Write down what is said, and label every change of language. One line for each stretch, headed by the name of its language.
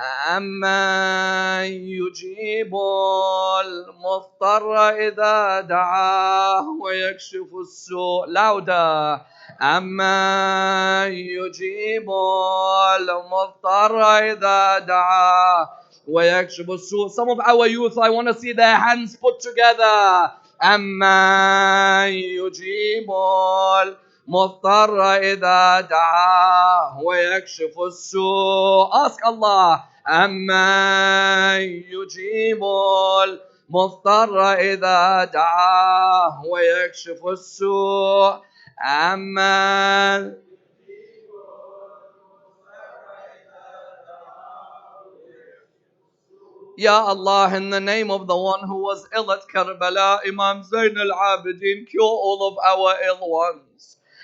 Arabic: أَمَّن يُجِيبُ الْمُضْطَرَّ إِذَا دَعَاهُ وَيَكْشِفُ السُّوءَ. Louder. أَمَّن يُجِيبُ الْمُضْطَرَّ إِذَا دَعَاهُ وَيَكْشِفُ السُّوءَ.
English: Some of our youth, I want to see their hands put together.
Arabic: أَمَّن يُجِيبُ مضطر إذا دعاه ويكشف السوء.
English: Ask Allah.
Arabic: أمن يجيب المضطر إذا دعاه ويكشف السوء.
English: أمن Ya Allah, in the name of the one who was ill at Karbala, Imam Zayn al-Abidin, cure all of our ill ones.